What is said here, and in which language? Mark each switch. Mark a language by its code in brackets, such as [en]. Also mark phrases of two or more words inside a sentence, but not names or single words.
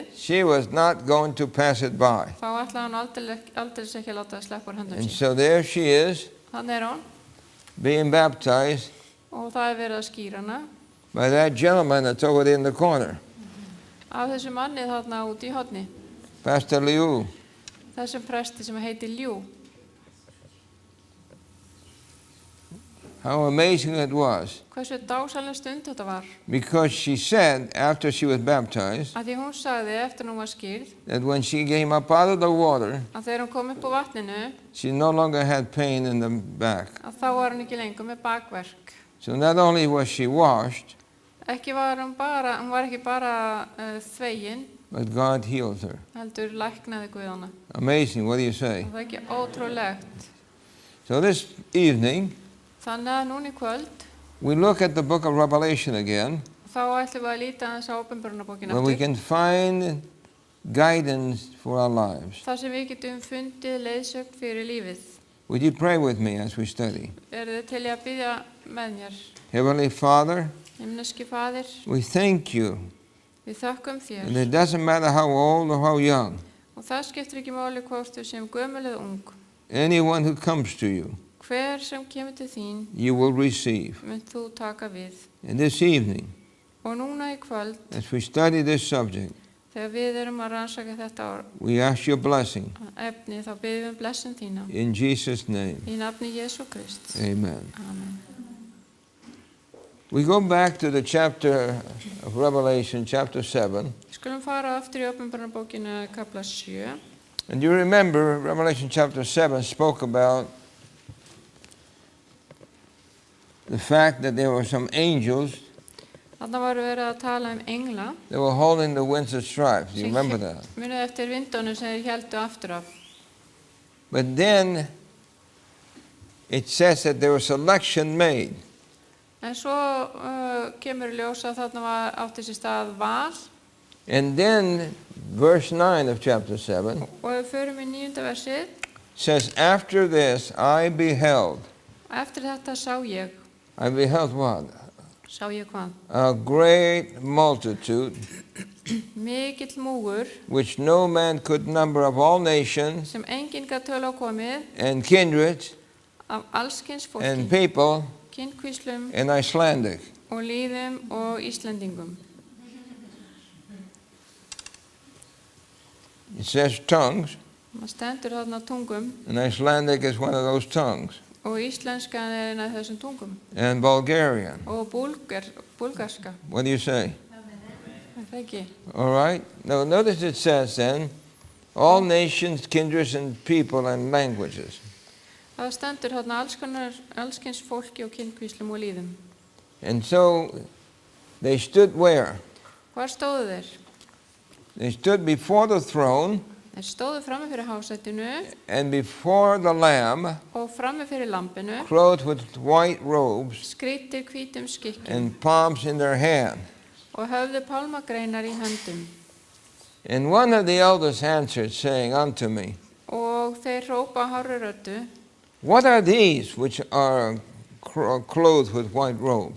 [en] she was not going to pass it by. [is] þá ætlaði hann aldrei ekki að láta það sleppa úr höndum [en] And [is] sín. [en] so there she is, [is] Þannig hún [en] being baptized [is] og það verið að skýra hana [en] by that gentleman that's over there in the corner, [is] af þessu manni þarna út í horni. [en] Pastor Liu. [is] Þessum presti sem heitir Liu. [en] How amazing it was. [is] Hversu dásaleg stund þetta var. [en] Because she said, after she was baptized, [is] Af því hún sagði eftir hún var skýrð [en] that when she came up out of the water, [is] að þegar hún kom upp á vatninu [en] she no longer had pain in the back. [is] að þá var hún ekki lengur með bakverk. [en] So not only was she washed, [is] Hún var ekki bara þvegin, [en] but God healed her. [is] heldur læknaði Guð hana. [en] Amazing, what do you say? [is] Og það er ekki ótrúlegt. [en] So this evening, [is] Þannig að núna í kvöld, [en] we look at the book of Revelation again, [is] þá ætlum við að líta aðeins á Åpenbarunarbókina [en] where we [is] aftur. [en] can find guidance for our lives. [is] Þar sem við getum fundið leiðsögn fyrir lífið. [en] Would you pray with me as we study? [is] Þið til í að biðja með mér? [en] Heavenly Father, [is] Himneski Faðir, [en] we thank you. [is] við þökkum þér. [en] And it doesn't matter how old or how young, [is] Og það skiptir ekki máli hvort þú sem gömul eða ung. [en] anyone who comes to you, [is] Hver sem kemur til þín, [en] you will receive. [is] mynd þú taka við. [en] And this evening, [is] Og núna í kvöld, [en] as we study this subject, [is] þegar við erum að rannsaka þetta [en] we ask your blessing [is] efni, þá biðjum við blessun þína. [en] in Jesus' name. [is] Í nafni Jesú Krist. [en] Amen. [is] Amen. [en] We go back to the chapter of Revelation, chapter 7. [is] Skulum fara aftur í Åpenbarunarbókina kapla 7. [en] And you remember Revelation chapter 7 spoke about the fact that there were some angels [is] Þarna varu verið að tala engla. [en] that were holding the Windsor stripes. Do you remember that? [is] Munið eftir vindónu sem þeir héldu aftur af. [en] But then it says that there was selection made. [is] En svo kemur í ljós að þarna átti sér stað val. [en] And then verse 9 of chapter 7 [is] Og ef við förum í 9. versið, [en] says, after this I beheld. [is] eftir þetta [en] I beheld what? [is] sá ég hvað? [en] A great multitude, [is] Mikill múgur [en] which no man could number, of all nations [is] sem enginn gat tölu á komið [en] and kindreds [is] af allskyns [en] and [is] fólki, [en] people [is] kynkvíslum [en] and Icelandic. [is] og lýðum og Íslendingum. [en] It says tongues, [is] Það stendur þarna tungum [en] and Icelandic is one of those tongues, [is] og íslenskan er eina af þessum tungum [en] and Bulgarian. [is] og búlgarska. [en] What do you say? [is] Er það ekki? [en] All right. Now notice it says then, all nations, kindreds, and people and languages. [is] Það stendur þarna allskyns fólki og kynkvíslum og lýðum. [en] And so they stood where? [is] Hvar stóðu þeir? [en] They stood before the throne [is] Þeir stóðu frammi fyrir hásættinu [en] and before the Lamb, [is] og frammi fyrir lampinu, [en] clothed with white robes [is] skrýttir hvítum skikkjum [en] and palms in their hand. [is] og höfðu pálmagreinar í höndum. [en] And one of the elders answered, saying unto me, [is] Og þeir hrópa hárri röddu. [en] what are these which are clothed with white robes?